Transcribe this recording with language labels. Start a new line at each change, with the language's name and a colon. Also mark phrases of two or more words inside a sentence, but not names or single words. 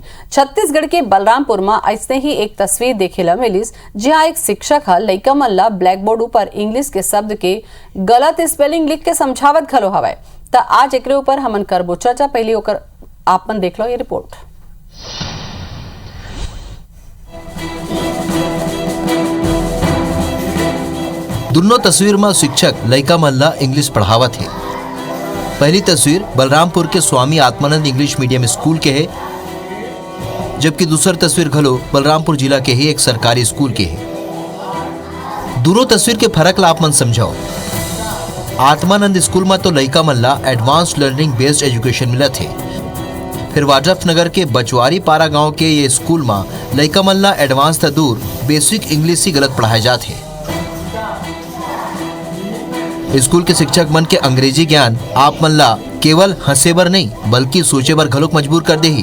Chhattisgarhi: छत्तीसगढ़ के बलरामपुर में ऐसे ही एक तस्वीर देखे ला मिलिस, जहाँ एक शिक्षक है लइका मन ला
English: black board
Chhattisgarhi: ऊपर इंग्लिश के शब्द के गलत स्पेलिंग लिख के समझावत घलो हवय। त आज एकरे ऊपर हमन करबो चर्चा। पहली ओकर आपन देख लो ये रिपोर्ट। दोनों तस्वीर में शिक्षक लइका मन ला इंग्लिश पढ़ावत है। पहली तस्वीर बलरामपुर के स्वामी आत्मानंद
English: English medium school
Chhattisgarhi: के है, जबकि दूसरी तस्वीर घलो बलरामपुर जिला के ही एक सरकारी स्कूल के है। दोनों तस्वीर के फर्क ला आप मन समझाओ। आत्मानंद स्कूल में तो लइका मन ला
English: advance learning based education
Chhattisgarhi: मिलत है। फिर वाड्रफ नगर के बचवारी पारा गांव के ये स्कूल में लइका मन ला एडवांस त दूर
English: basic English
Chhattisgarhi: ही गलत पढ़ाए जाते हैं। स्कूल के शिक्षक मन के अंग्रेजी ज्ञान आप मन ला केवल हंसे बर नहीं बल्कि सोचे बर घलोक मजबूर कर दे ही।